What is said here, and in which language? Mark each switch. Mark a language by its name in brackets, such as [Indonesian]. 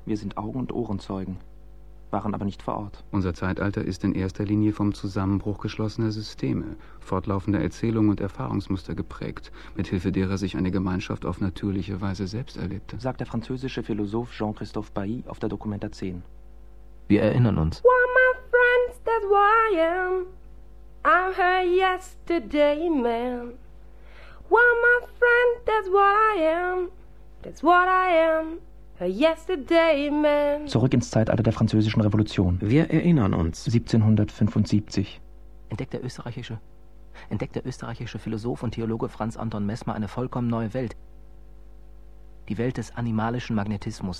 [German] Wir sind Augen- und Ohrenzeugen, waren aber nicht vor Ort. Unser Zeitalter ist in erster Linie vom Zusammenbruch geschlossener Systeme, fortlaufender Erzählungen und Erfahrungsmuster geprägt, mithilfe derer sich eine Gemeinschaft auf natürliche Weise selbst erlebte. Sagt der französische Philosoph Jean-Christophe Bailly auf der Dokumenta 10. Wir erinnern uns. [English] Well, my friends, that's who I am. I'm her yesterday, man. Well, my friend, that's who I am. That's what I am. Yesterday, man. [German] Zurück ins Zeitalter der Französischen Revolution. Wir erinnern uns. 1775. Entdeckt der österreichische Philosoph und Theologe Franz Anton Mesmer eine vollkommen neue Welt. Die Welt des animalischen Magnetismus.